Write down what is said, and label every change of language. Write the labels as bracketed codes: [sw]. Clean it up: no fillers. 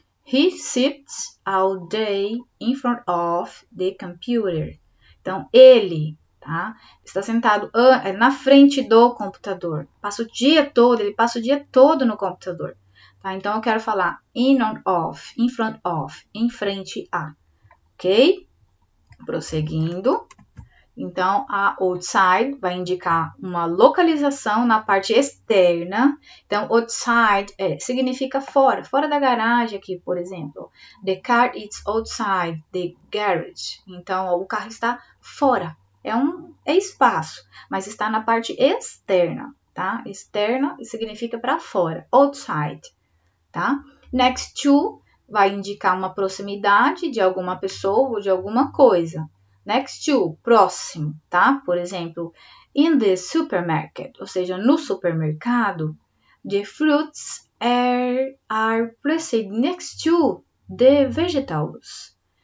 [en] He sits all day in front of the computer. [pt] Então, ele, tá? Está sentado na frente do computador. Passa o dia todo, ele passa o dia todo no computador. Tá? Então, eu quero falar in or of, in front of, em frente a. Ok? Prosseguindo. Então, a outside vai indicar uma localização na parte externa. Então, outside significa fora, fora da garagem aqui, por exemplo. [en] The car is outside the garage. [pt] Então, o carro está fora. É espaço, mas está na parte externa, tá? Externa significa para fora. Outside, tá? Next to vai indicar uma proximidade de alguma pessoa ou de alguma coisa. [en] Next to, [pt] próximo, tá? Por exemplo, [en] in the supermarket, [pt] ou seja, no supermercado, [en] the fruits are placed next to the vegetables.